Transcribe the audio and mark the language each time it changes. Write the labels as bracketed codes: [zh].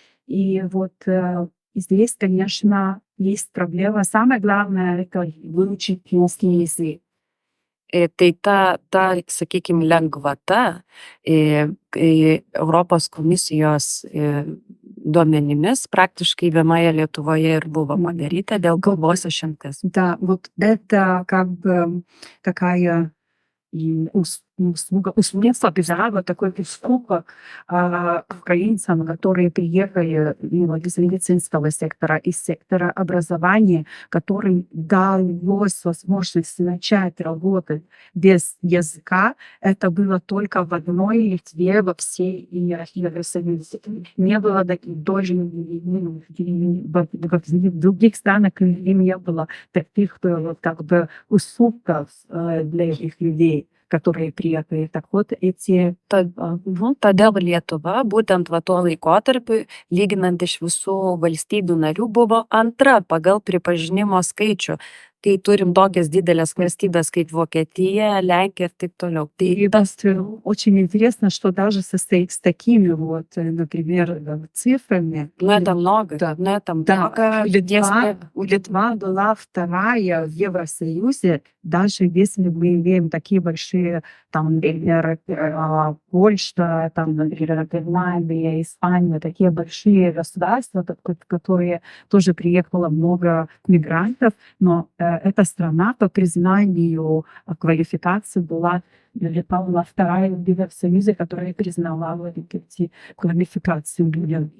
[ru] И вот здесь, конечно, есть проблема. Самое главное — это выучить русский язык. [lt] Tai sakykim, lengvata Europos komisijos duomenimis praktiškai vienoje Lietuvoje ir buvo padaryta dėl kalbos išimtis. [ru] Да, вот это как бы такая услуга, вот такой уступок украинцам, которые приехали из медицинского сектора, из сектора образования, которым далось возможность начать работать без языка. Это было только в одной Литве, во всей Евросоюзе. Не было тоже в других странах не было таких как бы уступков для этих людей, которые приехали. Так вот, эти... [lt] Todėl Lietuva būtent va tuo laikotarpiu, lyginant iš visų valstybių narių, buvo antra pagal pripažinimo skaičių, kai turim tokias didelės valstybės kaip Vokietija, Lenkija ir taip toliau. [ru] И очень интересно, что даже с такими вот, например, цифрами. Ну, это много. Да. Ну, это Да, много. Литва была вторая в Евросоюзе, даже если мы имеем такие большие, там, например, Польша, там, например, Германия, Испания, такие большие государства, которые тоже приехало много мигрантов, но эта страна по признанию квалификации Литва была вторая в Евросоюзе, которая признавала эти квалификации людям.